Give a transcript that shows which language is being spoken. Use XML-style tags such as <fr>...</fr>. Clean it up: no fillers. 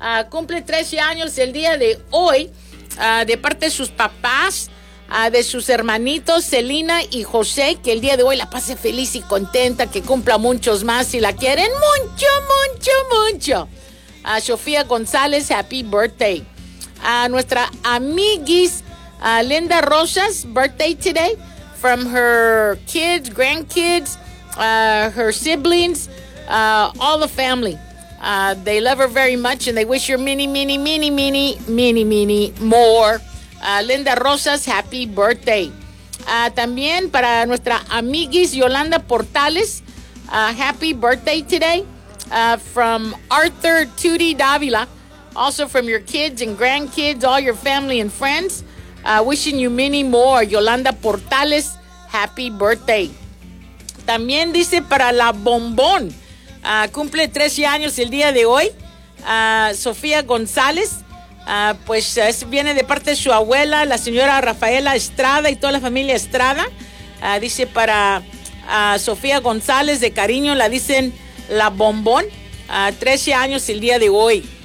<es>Cumple 13 años el día de hoy. De parte de sus papás, de sus hermanitos Celina y José, que el día de hoy la pase feliz y contenta, que cumpla muchos más y la quieren mucho, mucho, mucho.</es> <en>A Sofía González, happy birthday.</en> <es>A nuestra amiguis</es> <en>Linda Rosas, birthday today, from her kids, grandkids, her siblings, all the family. They love her very much and they wish her many, many, many, many, many, many more. Linda Rosas, happy birthday.</en> <es>También para nuestra amiguis Yolanda Portales,</es> <en>happy birthday today. From Arthur Tutti Davila, also from your kids and grandkids, all your family and friends, wishing you many more. Yolanda Portales, happy birthday.</en> <es>También dice para la bombón, cumple 13 años el día de hoy, Sofía González. Viene de parte de su abuela, la señora Rafaela Estrada y toda la familia Estrada. Dice para Sofía González, de cariño la dicen la bombón, 13 años el día de hoy.</es>